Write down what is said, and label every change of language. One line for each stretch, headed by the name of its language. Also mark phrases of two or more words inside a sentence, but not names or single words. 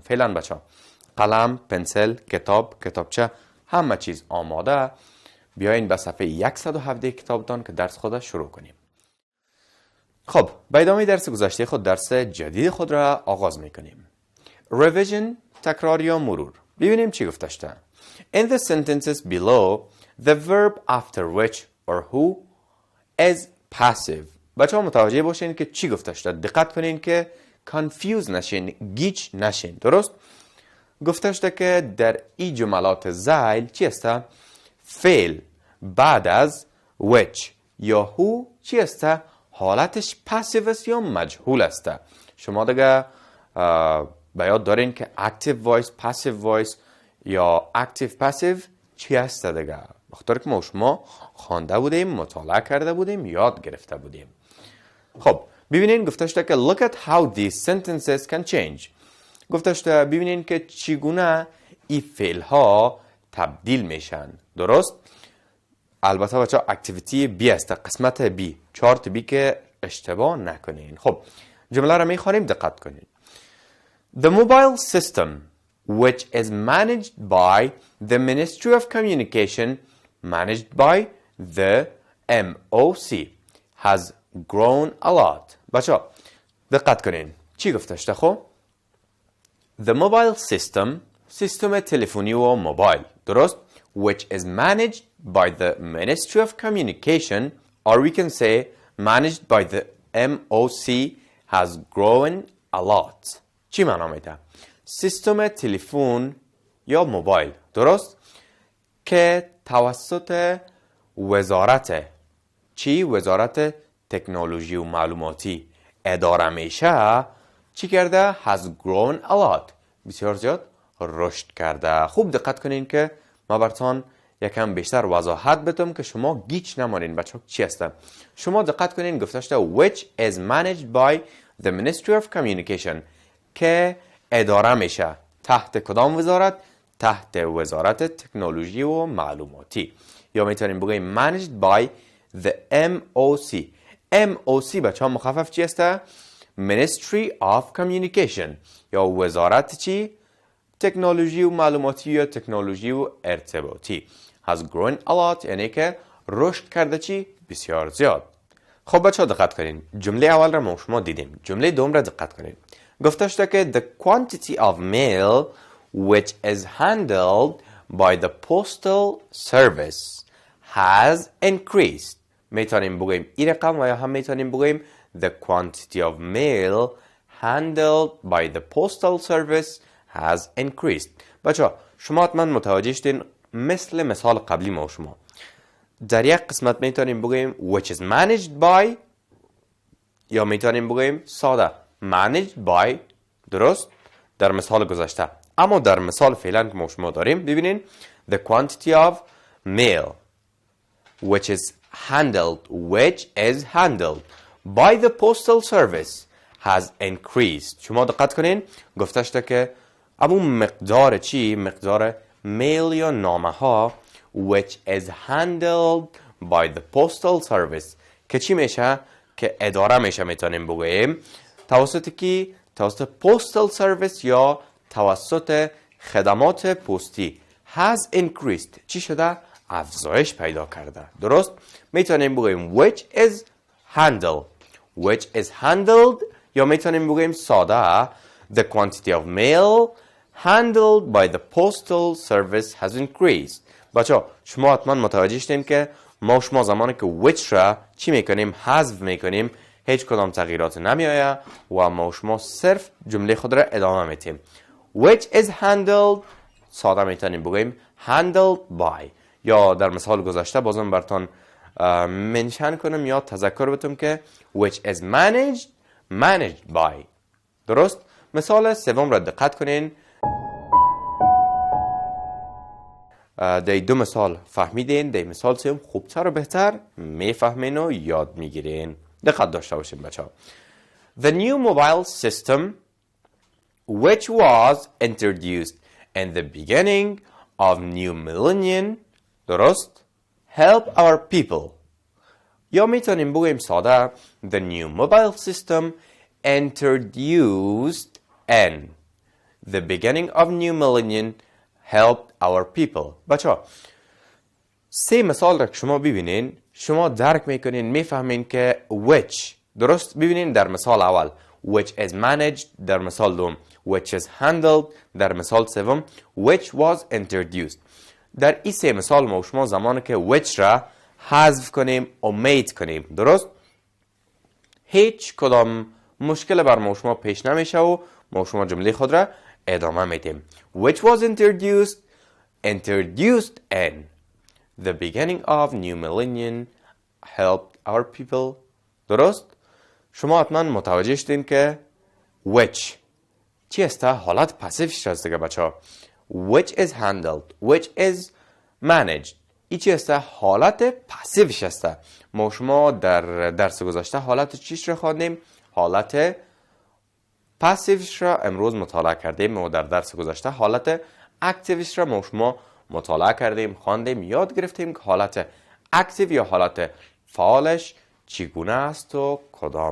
Persian: فعلا بچه قلم، پنسل، کتابچه همه چیز آماده. بیاین به صفحه 117 کتابتان که درس خود شروع کنیم. خب به ادامه درس گذشته خود درس جدید خود را آغاز میکنیم. revision، تکرار یا مرور. ببینیم چی گفته شده.
English: In the sentences below the verb after which or who is passive.
Persian: بچه‌ها متوجه باشین که چی گفته شده، دقت کنین که confuse نشین، گیج نشین، درست؟ گفته شده که در این جملات زیل چی است؟ فعل بعد از which یا who چی است؟ حالتش پاسیو است یا مجهول است. شما دیگه به یاد دارین که
English: active voice، passive voice
Persian: یا
English: active passive
Persian: چی است دیگه؟ بخاطر که ما شما خوانده بودیم، مطالعه کرده بودیم، یاد گرفته بودیم. خب ببینین گفته شده که
English: look at how these sentences can change.
Persian: گفته شده ببینین که چگونه این فعل ها تبدیل میشن، درست؟ البته بچه
English: activity B
Persian: است، قسمت بی،
English: chart B
Persian: که اشتباه نکنین. خب جمله را میخوانیم، دقت کنین.
English: The mobile system which is managed by the Ministry of Communication, managed by the MOC, has grown a lot.
Persian: بچه دقت کنین چی گفته شده خو؟
English: The mobile system،
Persian: سیستم تلفنی و موبایل، درست؟
English: which is managed by the Ministry of Communication, or we can say managed by the MOC, has grown a lot.
Persian: چی معنا میده؟ سیستم تلفن یا موبایل، درست؟ که توسط وزارت چی؟ وزارت تکنولوژی و معلوماتی اداره میشه چی کرده؟
English: has grown a lot،
Persian: بسیار زیاد رشد کرده. خوب دقت کنین که ما براتون یکم بیشتر وضاحت بدم که شما گیج نمانین بچه چی هستن. شما دقت کنین گفته شده
English: which is managed by the Ministry of Communication،
Persian: که اداره میشه تحت کدام وزارت؟ تحت وزارت تکنولوژی و معلوماتی، یا میتونیم بگیم
English: managed by the MOC.
Persian: MOC بچه ها مخفف چی هسته؟
English: Ministry of Communication،
Persian: یا وزارت چی؟ تکنولوژی و معلوماتی یا تکنولوژی و ارتباطی.
English: has grown a lot
Persian: یعنی که رشد کرده چی؟ بسیار زیاد. خب بچه ها دقت کنین، جمله اول را ما شما دیدیم، جمله دوم را دقت کنین. گفته شده که
English: the quantity of mail which is handled by the postal service has increased.
Persian: میتونیم بگیم این رقم و یا هم میتونیم بگیم
English: the quantity of mail handled by the postal service has increased.
Persian: بچه شما حتما متوجه شدین مثل مثال قبلی ما شما در یک قسمت میتونیم بگیم
English: which is managed by،
Persian: یا میتونیم بگیم ساده
English: managed by،
Persian: درست؟ در مثال گذشته. اما در مثال فعلا که ما شما داریم ببینین
English: the quantity of mail which is handled by the postal service has increased.
Persian: شما دقت کنین گفته شده که اما مقدار چی؟ مقدار میل یا نامه ها
English: which is handled by the postal service
Persian: که چی میشه؟ که اداره میشه میتونیم بگوییم توسط کی؟ توسط
English: postal service
Persian: یا توسط خدمات پستی
English: has increased.
Persian: چی شده؟ افزایش پیدا کرده، درست؟ میتونیم بگوییم
English: which is handled
Persian: یا میتونیم بگوییم ساده
English: the quantity of mail handled by the postal service has increased.
Persian: بچه شما حتما متوجه شدین که ما شما زمانی که which را چی میکنیم؟ حذف میکنیم، هیچ کدام تغییرات نمیآید و ما شما صرف جمله خود را ادامه میتیم.
English: which is handled
Persian: ساده میتونیم بگوییم
English: handled by،
Persian: یا در مثال گذشته بازم براتون منشن کنم یا تذکر بدم که
English: which is managed by،
Persian: درست؟ مثال سوم را دقت کنین. دی دو مثال فهمیدین، دی مثال سوم خوبتر و بهتر میفهمین و یاد میگیرین. دقت داشته باشین بچه ها.
English: The new mobile system which was introduced in the beginning of new millennium، درست؟ help our people.
Persian: یا میتونیم بگویم ساده
English: the new mobile system introduced in the beginning of new millennium helped our people.
Persian: بچه ها سه مثال را که شما ببینین شما درک میکنین میفهمین که which، درست؟ ببینین در مثال اول
English: which is managed،
Persian: در مثال دوم
English: which is handled،
Persian: در مثال سوم
English: which was introduced.
Persian: در این سه مثال ما شما زمانی که which را حذف کنیم omit کنیم، درست؟ هیچ کدام مشکل بر ما شما پیش نمیشه و ما شما جمله خود را ادامه میدیم.
English: which was introduced in the beginning of new millennium helped our people،
Persian: درست؟ شما حتما متوجه شدین که which چی است؟ حالت پسیوش هست دیگه بچه ها.
English: which is handled which is managed
Persian: ای چی است؟ حالت پسیوش هست. ما شما در درس گذشته حالت چیش را خواندیم؟ حالت پسیوش را امروز مطالعه کردیم و در درس گذشته حالت اکتیوش را ما شما مطالعه کردیم، خواندیم، یاد گرفتیم که حالت اکتیو یا حالت فعالش چگونه است و کدام است.